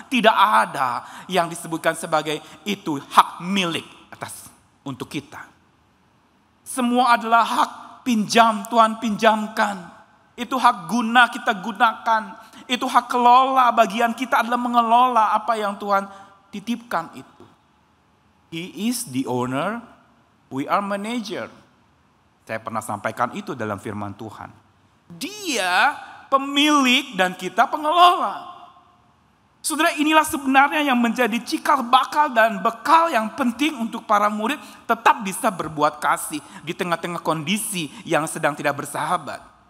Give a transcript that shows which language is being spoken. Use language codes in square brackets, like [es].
[id] Tidak ada yang disebutkan sebagai itu hak milik atas untuk kita. Semua adalah hak pinjam, Tuhan pinjamkan. Itu hak guna kita gunakan. Itu hak kelola, bagian kita adalah mengelola apa yang Tuhan titipkan itu. [en] He is the owner, we are manager. [id] Saya pernah sampaikan itu dalam firman Tuhan. Dia pemilik dan kita pengelola. Saudara, inilah sebenarnya yang menjadi cikal bakal dan bekal yang penting untuk para murid tetap bisa berbuat kasih di tengah-tengah kondisi yang sedang tidak bersahabat.